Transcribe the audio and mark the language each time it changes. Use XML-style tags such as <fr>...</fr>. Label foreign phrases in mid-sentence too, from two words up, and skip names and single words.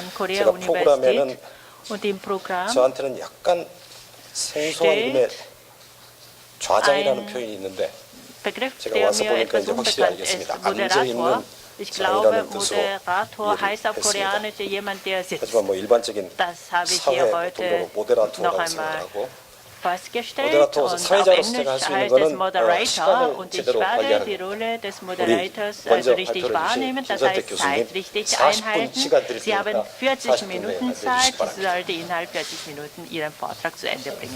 <ko>제가 프로그램에는 저한테는 약간 생소한 이름의 좌장이라는 표현이 있는데 제가 와서 보니까 이제 확실히 알겠습니다. 앉아있는 장이라는 뜻으로 하지만 뭐 일반적인 사회 또는 모데라토라고 생각하고</ko> <de>festgestellt</de> <ko>모데라터</ko> <de>und auf</de> <ko>사회자로서</ko> <de>Englisch</de> <ko>제가 할 수 있는</ko> <de>heißt es</de> <ko>거는</ko> <de>Moderator</de> <ko>시간을</ko> <de>und ich</de> <ko>제대로</ko> <de>werde</de> <ko>관리하는</ko> <de>die</de> <ko>거.</ko> <de>Rolle des</de> <ko>우리</ko> <de>Moderators</de> <ko>먼저</ko> <de>richtig</de> <ko>발표를</ko> <de>wahrnehmen,</de> <ko>주신</ko> <de>das heißt</de> <ko>김선택</ko> <de>Zeit</de> <ko>교수님</ko> <de>richtig</de> <ko>40분</ko> <de>einhalten.</de> <ko>시간 드릴</ko> <de>Sie haben</de> <ko>테니까</ko> <de>40</de> <ko>40분</ko> <de>Minuten</de> <ko>내에</ko> <de>Zeit,</de> <ko>해주시기</ko> <de>Sie</de> <ko>바랍니다.</ko> <de>sollten innerhalb 40 Minuten Ihren Vortrag zu Ende bringen.</de>